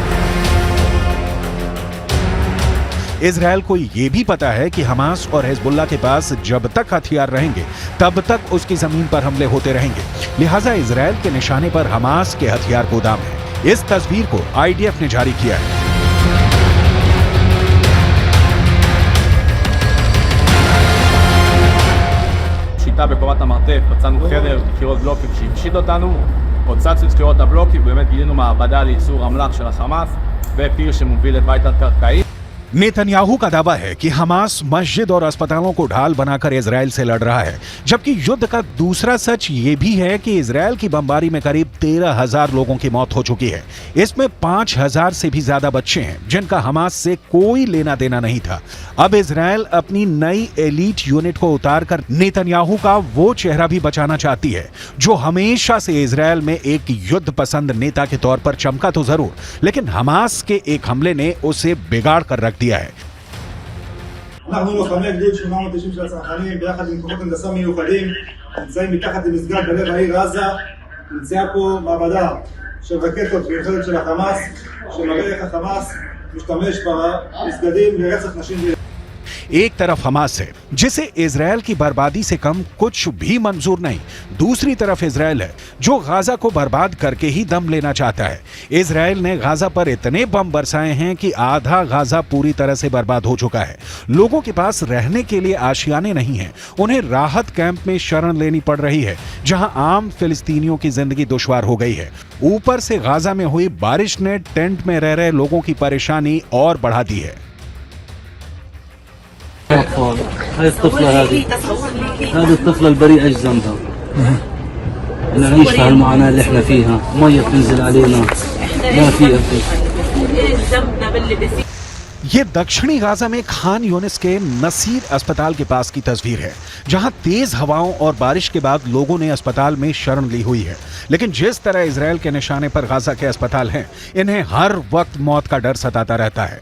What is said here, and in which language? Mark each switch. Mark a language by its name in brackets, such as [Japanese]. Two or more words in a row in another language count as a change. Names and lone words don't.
[Hindi] इजराइल को यह भी पता है कि हमास और हिजबुल्लाह के पास जब तक हथियार रहेंगे तब तक उसकी जमीन पर हमले होते रहेंगे। लिहाजा इजराइल के निशाने पर हमास के हथियार गोदाम है। इस तस्वीर को आईडीएफ ने जारी किया है। [Hebrew] שיטה בקומת המרתף, מצאנו חדר, קירות בלוקים שהפשיט אותנו, הוצצנו את קירות הבלוקים, ובאמת גילינו מעבדה לייצור אמל"ח של החמאס ופיר שמוביל לבית תת-קרקעי। [Hindi] नेतन्याहू का दावा है कि हमास मस्जिद और अस्पतालों को ढाल बनाकर इजराइल से लड़ रहा है, जबकि युद्ध का दूसरा सच ये भी है कि इजराइल की बमबारी में करीब 13,000 लोगों की मौत हो चुकी है। इसमें 5,000 से भी ज्यादा बच्चे हैं जिनका हमास से कोई लेना देना नहीं था। अब इजराइल अपनी नई [English] elite unit [Hindi] को उतारकर नेतन्याहू का वो चेहरा भी बचाना चाहती है जो हमेशा से इजराइल में एक युद्ध पसंद नेता के तौर पर चमका तो जरूर, लेकिन हमास के एक हमले ने उसे बिगाड़ कर रख दिया है। [Hebrew] אנחנו לוחמי גדוד 890 של הצנחנים ביחד עם כוחות הנדסה מיוחדים נמצאים מתחת למסגד בלב העיר עזה. נמצאה פה מעבדה של רקטות מיוחדת של החמאס שמראה איך החמאס משתמש במסגדים לרצח נשים וילדים। [Hindi] एक तरफ हमास है जिसे इजराइल की बर्बादी से कम कुछ भी मंजूर नहीं, दूसरी तरफ इजराइल है जो गाजा को बर्बाद करके ही दम लेना चाहता है। इजराइल ने गाजा पर इतने बम बरसाए हैं कि आधा गाजा पूरी तरह से बर्बाद हो चुका है। लोगों के पास रहने के लिए आशियाने नहीं हैं, उन्हें राहत कैंप में शरण लेनी पड़ रही है जहां आम फिलिस्तीनियों की जिंदगी दुश्वार हो गई है। ऊपर से गाजा में हुई बारिश ने टेंट में रह रहे लोगों की परेशानी और बढ़ा दी है। [Arabic] أطفال هاي الطفلة هذه الطفلة البريئة ايش ذنبها؟ نعيش في هالمعاناة اللي احنا فيها، مية بتنزل علينا، ما في أكل। [Hindi] ये दक्षिणी गाजा में खान यूनिस के नसीर अस्पताल के पास की तस्वीर है जहां तेज हवाओं और बारिश के बाद लोगों ने अस्पताल में शरण ली हुई है। लेकिन जिस तरह इजराइल के निशाने पर गाजा के अस्पताल हैं, इन्हें हर वक्त मौत का डर सताता रहता है।